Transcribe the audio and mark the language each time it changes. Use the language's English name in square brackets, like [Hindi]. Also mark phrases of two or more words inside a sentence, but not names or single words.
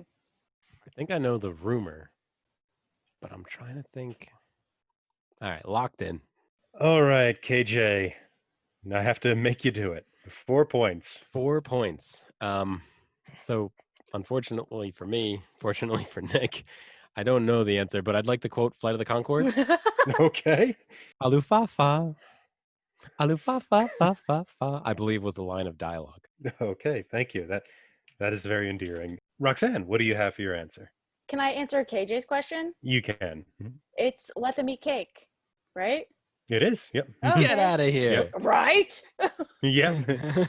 [English] I think I know the rumor, but I'm trying to think. All right, locked in. All right, KJ. Now I have to make you do it. 4 points. 4 points. So unfortunately for me, fortunately for Nick, I don't know the answer, but I'd like to quote Flight of the Conchords. Okay. Alufafa. Alufafa fa fa fa. I believe was the line of dialogue. Okay, thank you. That is very endearing. Roxanne, what do you have for your answer? Can I answer KJ's question? You can. It's let them eat cake, right? It is. Yep. Okay. Get out of here. Yep. Right? Yep.